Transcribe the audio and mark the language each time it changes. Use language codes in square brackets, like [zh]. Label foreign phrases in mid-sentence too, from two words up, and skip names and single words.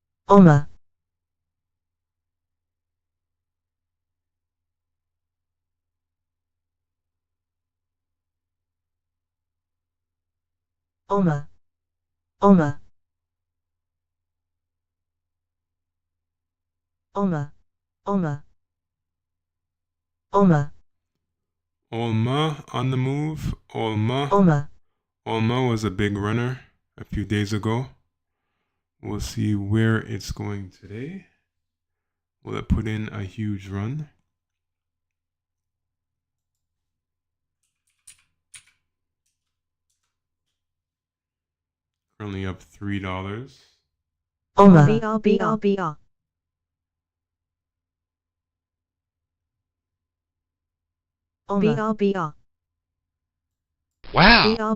[en] Oma. Oma. Oma. Oma. Oma. Oma. Olma on the move. Olma. Oma. Olma was a big runner a few days ago. We'll see where it's going today. Will it put in a huge run? Currently up $3. Oma. BR. Oma. BR. Wow!